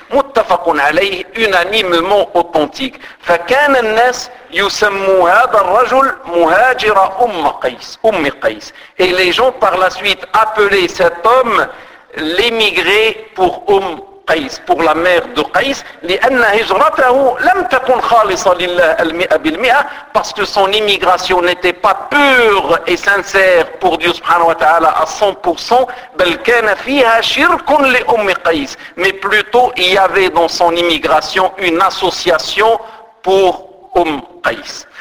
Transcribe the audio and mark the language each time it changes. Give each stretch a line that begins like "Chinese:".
Arabic: متفق عليه,
French: unanimement authentique.
Arabic: فكان الناس يسمون هذا الرجل مهاجر أم قيس, أم قيس.
French: Et les gens par la suite appelaient cet homme l'émigré pour أم قيس, pour la mère de قيس,
Arabic: لأن هجرته لم تكن خالصة لله المئة بالمئة,
French: parce que son immigration n'était pas pure et sincère pour Dieu
Arabic: سبحانه وتعالى
French: à 100%,
Arabic: بل كان فيها شرك لأم قيس,
French: mais plutôt il y avait dans son immigration une association pour أم قيس.